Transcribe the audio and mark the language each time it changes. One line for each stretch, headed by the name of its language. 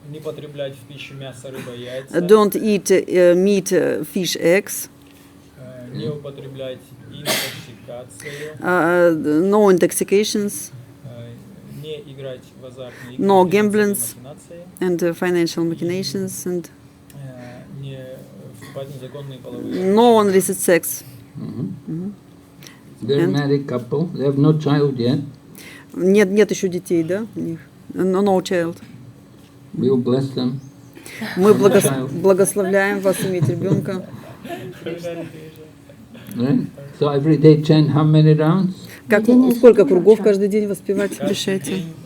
Russian: Не потреблять в пищу мясо, рыба, яйца.
English: Don't eat meat, fish, eggs.
Russian: Не употреблять интоксикацию.
English: No intoxications.
Russian: Не играть в азартные игры.
English: No gamblings and financial machinations and
Russian: не вступать в незаконные половые.
English: no unlicit sex. They're a married couple. They have no child yet.
Russian: Нет еще детей, да? У них.
English: No child. We will bless them.
Russian: Мы благословляем вас иметь ребенка.
English: Right? So every day chant how many rounds?
Russian: Сколько кругов каждый день воспевать решайте?